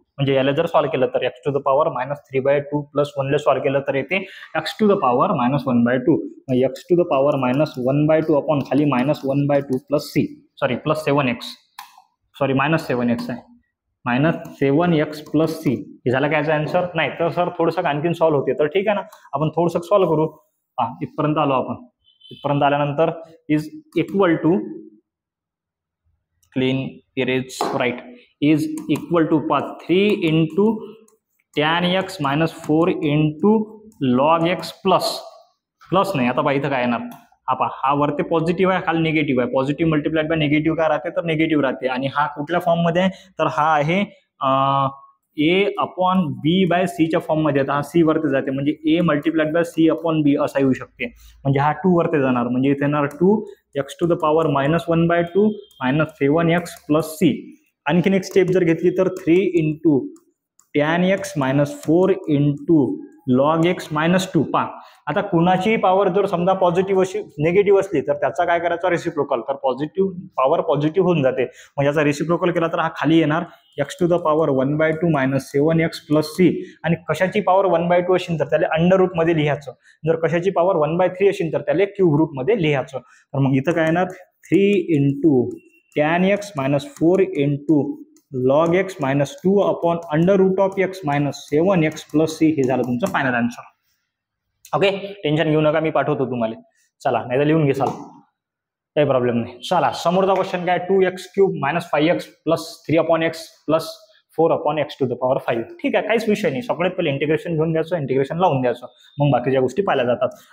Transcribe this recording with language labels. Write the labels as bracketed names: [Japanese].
[Marathi] म्हणजे याला जर सॉल्व्ह केलं तर [English] X to the power minus 3/2 plus 1 ला solve केलं तर येते x to the power minus 1/2. X to the power minus 1/2 upon खाली minus 1/2 plus C sorry plus 7x sorry minus 7x आहे minus 7x plus C. [Marathi] हे झालं काय answer नाही तर सर थोडंसं आणखीन सॉल्व्ह होते तर ठीक आहे ना, आपण थोडंसं सॉल्व्ह करू. इथपर्यंत आलो आपण. इथपर्यंत आल्यानंतर [English] Is equal to clean erase right is equal to 3 into tan x minus 4 into log x plus नाही. [Marathi] आता बघा इथं काय येणार हा वरती पॉझिटिव्ह आहे खाली निगेटिव्ह आहे, पॉझिटिव्ह मल्टिप्लाइड बाय निगेटिव्ह काय राहते तर निगेटिव्ह राहते. आणि हा कुठल्या फॉर्म मध्ये आहे तर हा आहे a upon b bye c च्या फॉर्म मध्ये. आता हा c वरती जाते म्हणजे a multiplied by c upon b असा येऊ शकते. म्हणजे हा 2 वरती जाणार म्हणजे इथे येणार [English] 2 x to the power minus 1/2 minus 7x plus c. [Marathi] आणखीन एक स्टेप जर घेतली तर [English] 3 into tan x minus 4 into log x minus 2. [Marathi] आता कुणाची पॉवर जर समजा पॉझिटिव्ह अशी निगेटिव्ह असली तर त्याचा काय करायचा रेसिप्रोकल, तर पॉझिटिव्ह पॉवर पॉझिटिव्ह होऊन जाते. म्हणजे याचा रेसिप्रोकल केला तर हा खाली येणार [English] X to the power 1/2 minus 7x plus C. [Marathi] आणि कशाची पॉवर 1/2 असेल तर त्याला अंडर रूट मध्ये लिहायचं, जर कशाची पॉवर 1/3 असेल तर त्याला क्यूब रूट मध्ये लिहायचं. तर मग इथं काय येणार [English] 3 into tan x minus 4 into log x minus 2 upon under root of x minus 7x plus c. [Marathi] हे झालं तुमचं फायनल आन्सर. ओके टेन्शन घेऊ नका, मी पाठवतो तुम्हाला. चला नाही तर लिहून घे चाल, काही प्रॉब्लेम नाही. चला समोरचा क्वेश्चन काय 2x³ minus 5x plus 3/x plus 4/x to the power 5. ठीक आहे काहीच विषय नाही, सगळ्यात पहिले इंटिग्रेशन घेऊन द्यायचं, इंटिग्रेशन लावून द्यायचं, मग बाकीच्या गोष्टी पाहिल्या जातात.